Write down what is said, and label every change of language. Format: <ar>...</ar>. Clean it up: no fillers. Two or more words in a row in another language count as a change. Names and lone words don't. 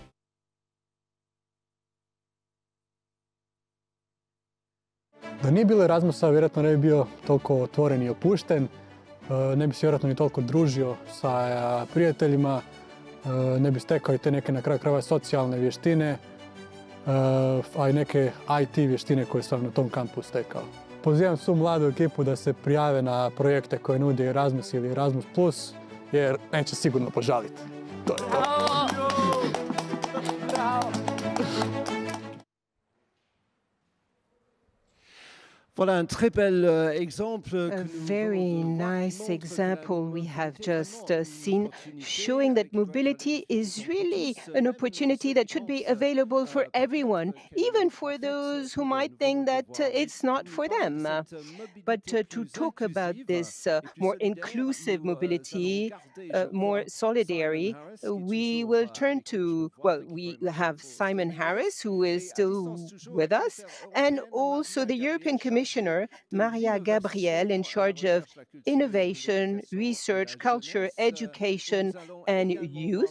<hr>Da nije bilo Erasmusa, vjerojatno ne bi bio toliko otvoren i opušten, ne bi se vjerojatno ni toliko družio sa prijateljima, ne bi stekao i te neke na kraju krajeva socijalne vještine, a i neke IT vještine koje sam na tom kampu stekao. Pozivam svu mladu ekipu da se prijave na projekte koje nudi Erasmus ili Erasmus+, jer neće sigurno požaliti. To je to.</hr> <fr>Voilà un très bel exemple.</fr> <en>A very nice example we have just seen, showing that mobility is really an opportunity that should be available for everyone, even for those who might think that it's not for them. But to talk about this more inclusive mobility, more solidarity, we will turn to, well, we have Simon Harris, who is still with us, and also the European Commissioner, Maria Gabriel, in charge of innovation, research, culture, education, and youth.</en>